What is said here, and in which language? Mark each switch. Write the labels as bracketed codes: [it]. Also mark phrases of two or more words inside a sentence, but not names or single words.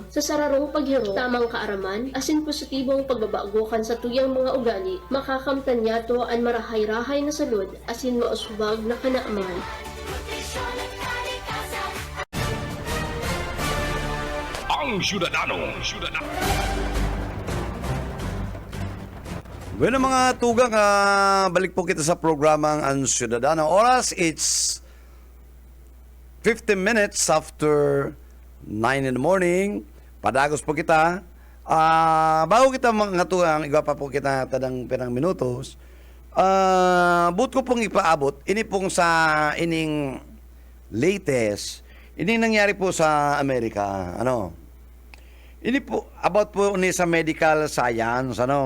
[bik] Sa sararong paghiro, tamang kaaraman, asin positibong pagbabago kan sa tuyang mga ugali, makakamtan yato ang marahay-rahay na salud, asin mauswag na Kanaaman. Ang Syudadano. Bueno mga tugang, balik po kita sa programang Ang Syudadano. Oras, [en] it's 15 minutes after 9 in the morning. [bik] Padagos po kita. Bago kita mga tugang, iba pa po kita tadang pirang minutos. But ko pong ipaabot, ini pong sa ining latest, ini nangyari po sa Amerika. Ini po, about po ni sa medical science,